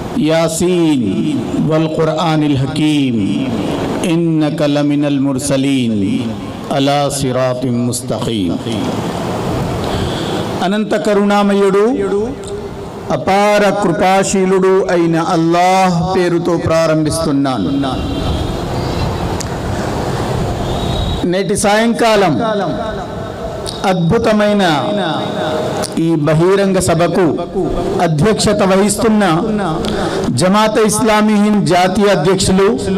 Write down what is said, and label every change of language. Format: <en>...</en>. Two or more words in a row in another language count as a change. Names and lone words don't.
<ar>يس والقرآن الحكيم إنك لمن المرسلين على صراط مستقيم.</ar> <te>అనంత కరుణామయుడు అపార కృపాశీలుడు అయిన అల్లాహ్ పేరుతో ప్రారంభిస్తున్నాను। నేటి సాయంకాలం అద్భుతమైన ఈ బహిరంగ సభకు అధ్యక్షత వహిస్తున్న జమాతే ఇస్లామీ హింద్ జాతీయ అధ్యక్షులు</te>